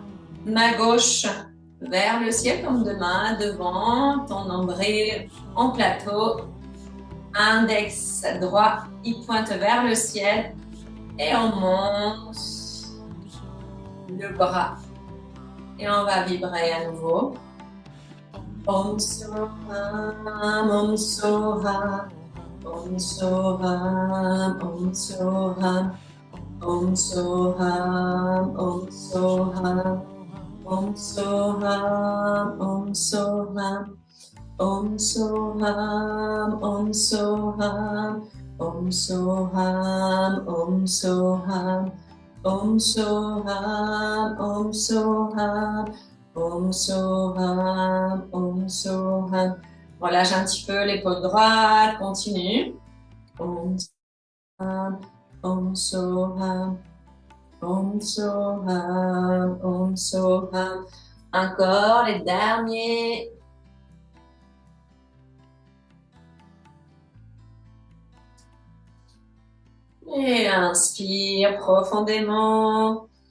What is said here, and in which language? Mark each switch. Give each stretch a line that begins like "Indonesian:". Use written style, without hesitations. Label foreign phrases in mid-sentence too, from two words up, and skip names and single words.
French: Main gauche vers le ciel comme deux mains devant, ton nombril en plateau. Index droit, il pointe vers le ciel et on monte le bras. Et on va vibrer à nouveau.
Sanskrit: ॐ सोऽहम्, ॐ सोऽहम्, ॐ सोऽहम्, ॐ सोऽहम्, ॐ सोऽहम्, ॐ सोऽहम्. ॐ सोऽहम्, ॐ सोऽहम्, ॐ सोऽहम्, ॐ सोऽहम्, ॐ सोऽहम्, ॐ सोऽहम्, ॐ सोऽहम्, ॐ सोऽहम्, ॐ सोऽहम्, ॐ सोऽहम्.
French: Relâche un petit peu l'épaule droite, continue.
Sanskrit: ॐ सोऽहम्, ॐ सोऽहम्. ॐ सोऽहम्, ॐ सोऽहम्.
French: Encore les derniers. Et inspire profondément.